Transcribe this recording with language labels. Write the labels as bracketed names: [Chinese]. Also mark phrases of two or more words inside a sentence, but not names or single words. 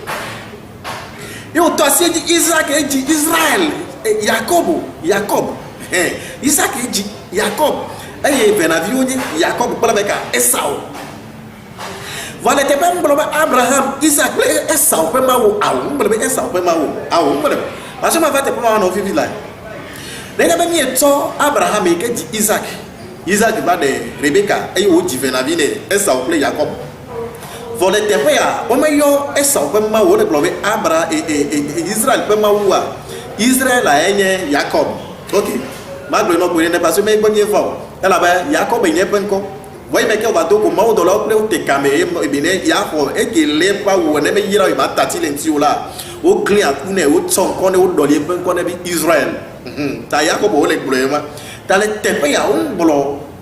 [Ewe] ye wòtɔ asi edzi Isaac edzi Israel Yakob Isaac edzi Yakob eye venaviwo nye Yakob kple beka Esau vɔ le teƒe ŋgblɔ be Abraham Isaac kple Esau ƒe Mawu awo ŋgblɔ be Esau ƒe Mawu awo ŋgblɔ [French] parce que [Ewe] ma va teƒe ma nɔ vivi la nenye be mietsɔ Abraham yi ke dzi Isaac va ɖe Rebeka eye wòdzi venavi ne Esau kple Yakob vɔ le teƒe ya womeyɔ Esau ƒe Mawu wole gblɔ be Israel ƒe Mawua Israel enye Yakob ok magblɔe nɔ gbe ne [French] parce que [Ewe] megbe nye va o elabe Yakob nye ƒe ŋkɔ vɔyi me ke wòva do ko Mawu dɔlawo kple wote kame ebe ne yaxɔ eke le ƒe awu ne be yra yi ma tati le ŋuti o la wogli aku ne wotsɔ ŋkɔ ne woɖɔli eƒe ŋkɔ ne be Israel ta Yakob wole gblɔe ma ta le teƒe ya wogblɔ